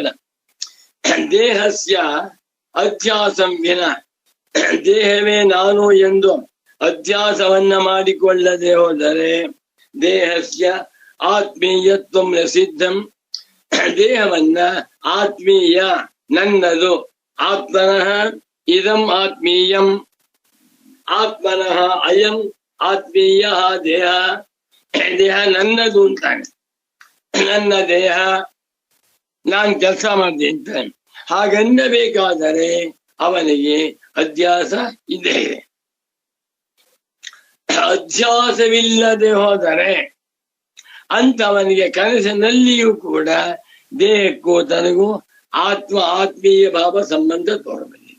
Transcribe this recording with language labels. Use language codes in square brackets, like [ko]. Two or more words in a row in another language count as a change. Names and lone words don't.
[sa] ದೇಹಸ್ಯ ಅಧ್ಯಾಸಂ ವಿನ, [kn] ದೇಹವೇ ನಾನು ಎಂದು ಅಧ್ಯಾಸವನ್ನ ಮಾಡಿಕೊಳ್ಳದೆ ಹೋದರೆ, [sa] ದೇಹಸ್ಯ ಆತ್ಮೀಯತ್ವಂ ನ ಸಿದ್ಧಂ. [kn] ದೇಹವನ್ನ ಆತ್ಮೀಯ, ನನ್ನದು, [sa] ಆತ್ಮನಃ ಇದಂ ಆತ್ಮೀಯಂ, ಆತ್ಮನಃ ಅಯಂ ಆತ್ಮೀಯ ದೇಹ. [kn] ದೇಹ ನನ್ನದು ಅಂತಾನೆ. ನನ್ನ ದೇಹ ನಾನ್ ಕೆಲಸ ಮಾಡಿದೆ ಅಂತ ಹಾಗನ್ನಬೇಕಾದರೆ ಅವನಿಗೆ ಅಧ್ಯಾಸ ಇದ್ದೇ ಇದೆ. ಅಧ್ಯಾಸವಿಲ್ಲದೆ ಹೋದರೆ ಅಂತವನಿಗೆ ಕನಸಿನಲ್ಲಿಯೂ ಕೂಡ ದೇಹಕ್ಕೂ ತನಗೂ ಆತ್ಮೀಯ ಭಾವ ಸಂಬಂಧ ತೋರಬಂದಿದೆ.